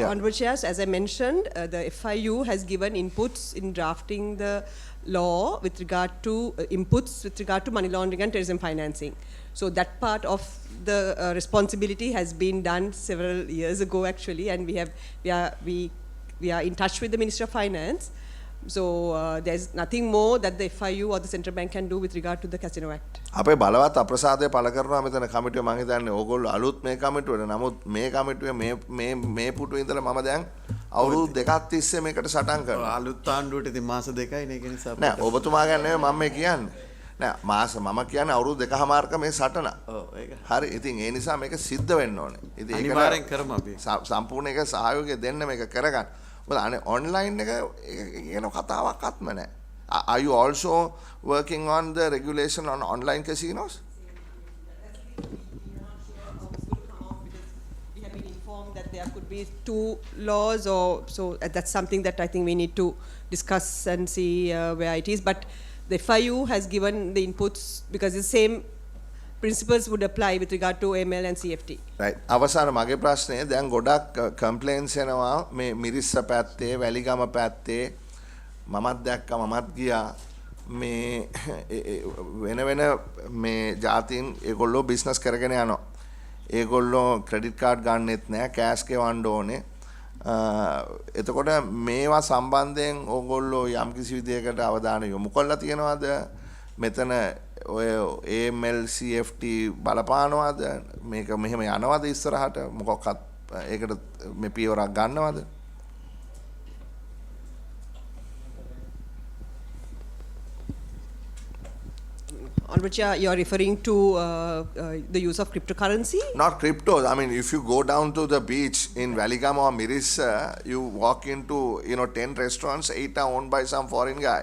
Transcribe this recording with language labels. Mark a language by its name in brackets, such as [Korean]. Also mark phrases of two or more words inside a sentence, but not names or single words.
[English] Honorable Chairs, as I mentioned, the FIU has given inputs in drafting the law with regard to inputs with regard to money laundering and terrorism financing. So that part of the responsibility has been done several years ago, actually, and we are in touch with the Minister of Finance. So there's nothing more that the FIU or the central bank can do with regard to the Casino Act. [Sinhala] අපේ බලවත් අප්‍රසාදය පළ කරනවා මෙතන කමිටුව මම හිතන්නේ ඕගොල්ලෝ අලුත් මේ කමිටුවට නමුත් මේ කමිටුවේ මේ පුටුවේ ඉඳලා මම දැන් අවුරුදු දෙකක් තිස්සේ මේකට සටන් කරනවා අලුත් ආණ්ඩුවට ඉතින් මාස දෙකයි නේ ඒක නිසා නෑ ඔබතුමා ගැන නෙමෙයි මම මේ කියන්නේ නෑ මාස මම කියන්නේ අවුරුදු දෙකමාරක මේ සටන ඔව් ඒක හරි ඉතින් ඒ නිසා මේක සිද්ධ වෙන්න ඕනේ ඉතින් ඒක අනිවාර්යෙන් කරමු අපි සම්පූර්ණ එක සහයෝගය දෙන්න මේක කරගන්න මොකද අනේ ඔන්ලයින් එක කියන කතාවක්වත්ම නෑ [English] Are you also working on the regulation on online casinos? We have been informed there could be two laws, or so that's something that I think we need to discuss and see where it is. But the FIU has given the inputs because the same principles would apply with regard to ML and CFT. right. [Sinhala] අවසාන මගේ ප්‍රශ්නය දැන් ගොඩක් කම්ප්ලේන්ස් එනවා මේ මිරිස්ස පැත්තේ වැලිගම පැත්තේ මමත් දැක්ක මමත් ගියා මේ වෙන වෙන මේ ජාතීන් ඒගොල්ලෝ බිස්නස් කරගෙන යනවා. ඒගොල්ලෝ [English] credit card [Sinhala] ගන්නෙත් නැහැ කෑෂ් ගෙවන්න ඕනේ. එතකොට මේවා සම්බන්ධයෙන් ඕගොල්ලෝ යම්කිසි විදියකට අවධානය යොමු කරලා තියෙනවද? මෙතන ඔය [English] AML CFT [Sinhala] බලපානවද? මේක මෙහෙම යනවද ඉස්සරහට? මොකක්වත් ඒකට මේ පියවරක් ගන්නවද? [English] Honorable Chair, you're referring to the use of cryptocurrency? Not cryptos. I mean, if you go down to the beach in Valigam or Mirissa, you walk into 10 restaurants, 8 are owned by some foreign guy.